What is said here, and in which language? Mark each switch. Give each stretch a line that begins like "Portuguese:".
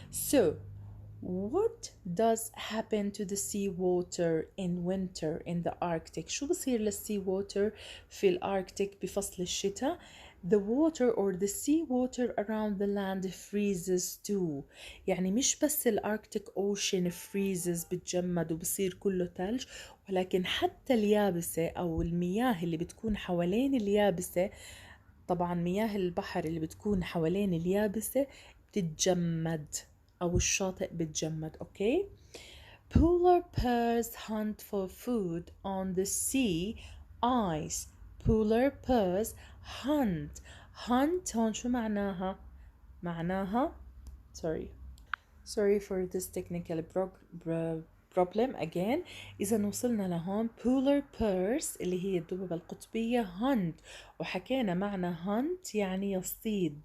English: So, what does happen to the seawater in winter in the Arctic?
Arabic: شو بصير للسي water في الأركتيك بفصل الشتاء؟
English: The water or the sea water around the land freezes too.
Arabic: يعني مش بس الأركتيك أوشن freezes بتجمد وبصير كله ثلج، ولكن حتى اليابسة أو المياه اللي بتكون حوالين اليابسة، طبعا مياه البحر اللي بتكون حوالين اليابسة بتتجمد أو الشاطئ بتجمد.
English: Okay? Polar bears hunt for food on the sea ice. Polar bears hunt
Arabic: هون شو معناها؟ معناها
English: sorry for this technical problem again.
Arabic: إذا وصلنا لهون polar bears اللي هي الدببة القطبية hunt وحكينا معنى hunt يعني يصيد.